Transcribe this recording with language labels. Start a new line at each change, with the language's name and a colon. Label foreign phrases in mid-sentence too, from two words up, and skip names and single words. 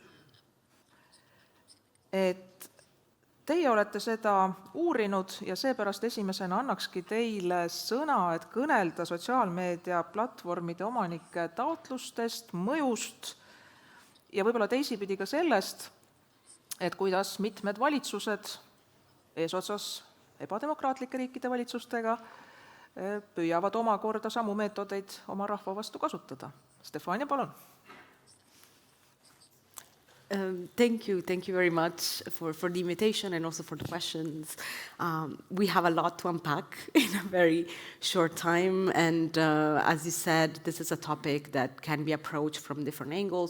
Estonian: Et teie olete seda uurinud ja seepärast esimesena annakski teile sõna, et kõnelda sotsiaalmeedia platvormide omanike taotlustest, mõjust ja võib-olla teisipidi ka sellest, et kuidas mitmed valitsused eesotsas ebademokraatlike riikide valitsustega püüavad omakorda samu meetodeid oma rahva vastu kasutada. Stefania, palun.
English: Thank you very much for the invitation and also for the questions. We have a lot to unpack in a very short time, and as you said, this is a topic that can be approached from different angles.